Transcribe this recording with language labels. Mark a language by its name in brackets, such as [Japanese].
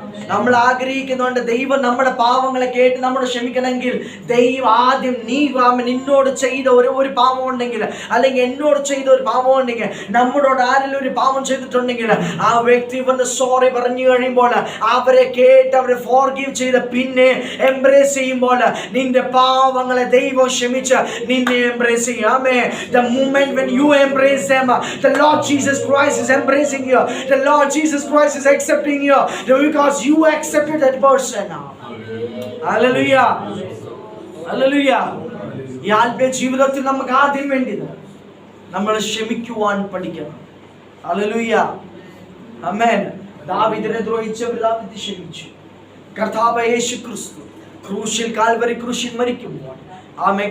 [Malayalam] നമ്മൾ ആഗ്രഹിക്കുന്നുണ്ട് ദൈവം നമ്മുടെ പാവങ്ങളെ കേട്ട് നമ്മൾ ക്ഷമിക്കണമെങ്കിൽ ദൈവം ആദ്യം നിന്നോട് ചെയ്ത ഒരു പാവം ഉണ്ടെങ്കിൽ, അല്ലെങ്കിൽ എന്നോട് ചെയ്ത ഒരു പാവം ഉണ്ടെങ്കിൽ, നമ്മളോട് ആരെങ്കിലും ഒരു പാവം ചെയ്തിട്ടുണ്ടെങ്കിൽ ആ വ്യക്തി വന്ന് സോറി പറഞ്ഞു കഴിയുമ്പോൾ അവരെ കേട്ട് അവരെ ഫോർഗീവ് ചെയ്ത് പിന്നെ എംബ്രേസ് ചെയ്യുമ്പോൾ നിന്റെ പാവങ്ങളെ ദൈവം ക്ഷമിച്ച് നിന്നെ എംബ്രേസ് ചെയ്യും. ആമേൻ. [English] The moment when you embrace them, the Lord Jesus Christ is embracing you. The Lord Jesus Christ is accepting you because you accepted that person. Hallelujah. Hallelujah. [Malayalam] ഈ ആത്മീയ ജീവിതത്തിൽ നമുക്ക് ആദ്യം വേണ്ടത് നമ്മൾ ക്ഷമിക്കുവാൻ പഠിക്കണം. ഹല്ലേലൂയ. ആമേൻ. ദാവീദിനെ ദ്രോഹിച്ചവർ ക്ഷമിച്ചു. കർത്താവ് യേശു ക്രിസ്തു കാൽവരി ക്രൂശിൽ മരിക്കുമ്പോൾ ആമേൻ.